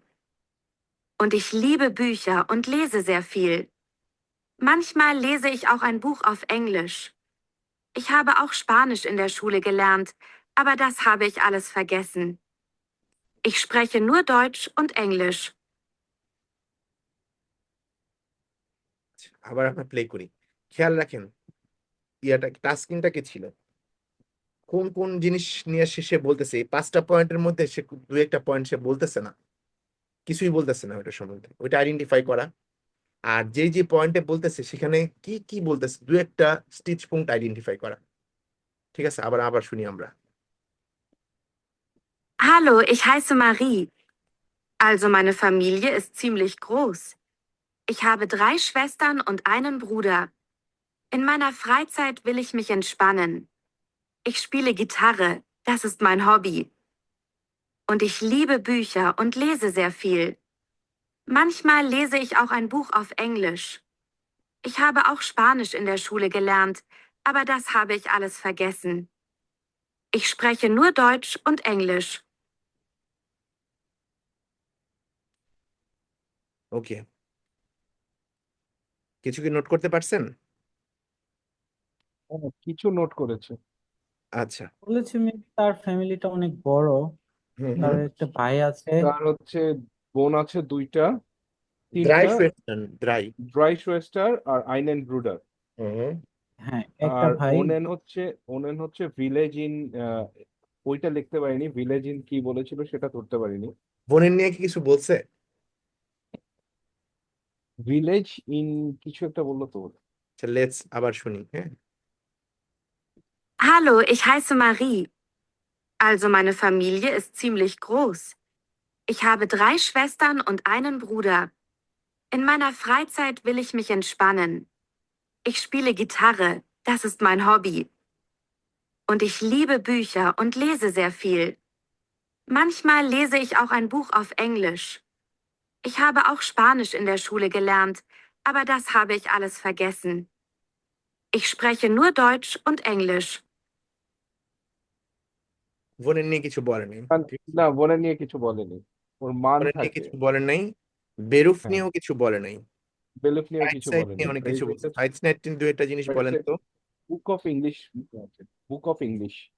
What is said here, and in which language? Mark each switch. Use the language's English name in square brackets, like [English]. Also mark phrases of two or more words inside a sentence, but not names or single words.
[German] Und ich liebe Bücher und lese sehr viel. Manchmal lese ich auch ein Buch auf Englisch. Ich habe auch Spanisch in der Schule gelernt, aber das habe ich alles vergessen. Ich spreche nur Deutsch und Englisch. [Bangla] আবার আমরা প্লে করি, খেয়াল রাখেন ইয়াটা টাস্কিংটা কি ছিল, কোন কোন জিনিস নিয়ে সে বলতেছে। এই 5টা পয়েন্টের মধ্যে সে দু একটা পয়েন্ট সে বলতেছে না, কিছুই বলতেছে না ওইটা সম্বন্ধে, ওইটা আইডেন্টিফাই করা। আর যে যে পয়েন্টে বলতেছে সেখানে কি কি বলতেছে, দু একটা স্টিচ পয়েন্ট আইডেন্টিফাই করা। ঠিক আছে, আবার আবার শুনি আমরা। [German] Hallo, ich heiße Marie. Also meine Familie ist ziemlich groß. Ich habe 3 Schwestern und einen Bruder. In meiner Freizeit will ich mich entspannen. Ich spiele Gitarre, das ist mein Hobby. Und ich liebe Bücher und lese sehr viel. Manchmal lese ich auch ein Buch auf Englisch. Ich habe auch Spanisch in der Schule gelernt, aber das habe ich alles vergessen. Ich spreche nur Deutsch und Englisch. [Bangla] ওকে, কিছু কি নোট করতে পারছেন? কিছু নোট করেছে। আচ্ছা। বলেছি তার ফ্যামিলিটা অনেক বড়, হুম তার হুম। একটা ভাই আছে। তার হচ্ছে বোন আছে 2টা, দ্রাই 3টা, ফেস্টন, দ্রাই। [German] drei Schwestern আর einen Bruder. [Bangla] হুম। হ্যাঁ, একটা আর ভাই। ওনেন হচ্ছে [English] village in, [Bangla] ওইটা লিখতে পারিনি, [English] village in [Bangla] কি বলেছিল সেটা ধরতে পারিনি। বোনের নিয়ে কি কিছু বলছে? [English] village in [Bangla] কিছু একটা বললো তো। আচ্ছা, লেটস আবার শুনি, হ্যাঁ। [German] Hallo, ich heiße Marie. Also meine Familie ist ziemlich groß. Ich habe 3 Schwestern und einen Bruder. In meiner Freizeit will ich mich entspannen. Ich spiele Gitarre, das ist mein Hobby. Und ich liebe Bücher und lese sehr viel. Manchmal lese ich auch ein Buch auf Englisch. Ich habe auch Spanisch in der Schule gelernt, aber das habe ich alles vergessen. Ich spreche nur Deutsch und Englisch. [Bangla] বোনের নিয়ে কিছু বলেনি। না, বোনের নিয়ে কিছু বলেনি। ওর মান বোনের নিয়ে থাকে। কিছু বলেন নাই, বেরুফ হ্যাঁ। নিয়েও কিছু বলে নাই, বেলুফ নিয়েও রাইট কিছু সাইড বলেনি। নিয়ে অনেক কিছু বলছে। [English] right side [Bangla] দু একটা জিনিস বলেন তো। [English] book of English, book of English.